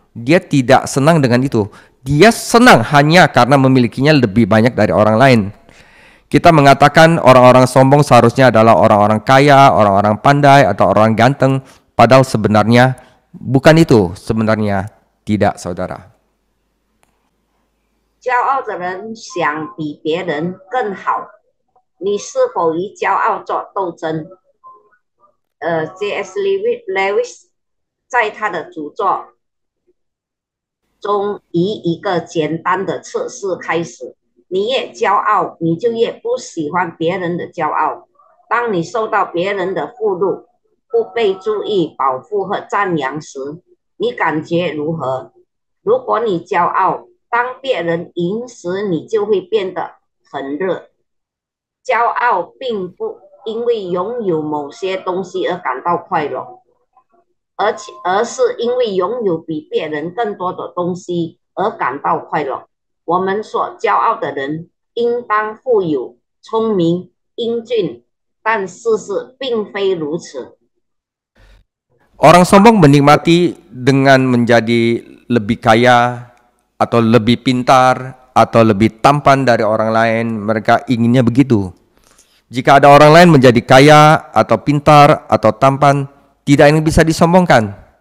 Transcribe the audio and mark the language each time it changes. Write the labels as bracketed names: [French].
[Indonesian] Dia tidak senang dengan itu. Dia senang hanya karena memilikinya lebih banyak dari orang lain. Kita mengatakan orang-orang sombong seharusnya adalah orang-orang kaya, orang-orang pandai, atau orang ganteng. Padahal sebenarnya bukan itu. Sebenarnya tidak, saudara. [Chinese] 骄傲的人想比别人更好，你是否与骄傲做斗争？C.S. Lewis 在他的著作中以一个简单的测试开始：你越骄傲，你就越不喜欢别人的骄傲。当你受到别人的侮辱、不被注意、保护和赞扬时，你感觉如何？如果你骄傲，当别人赢时，你就会变得很热。骄傲并不因为拥有某些东西而感到快乐，而是因为拥有比别人更多的东西而感到快乐。我们所骄傲的人应当富有、聪明、英俊，但事实并非如此。 [Indonesian] Orang sombong menikmati dengan menjadi lebih kaya, atau lebih pintar, atau lebih tampan dari orang lain. Mereka inginnya begitu. Jika ada orang lain menjadi kaya, atau pintar, atau tampan, tidak yang bisa disombongkan.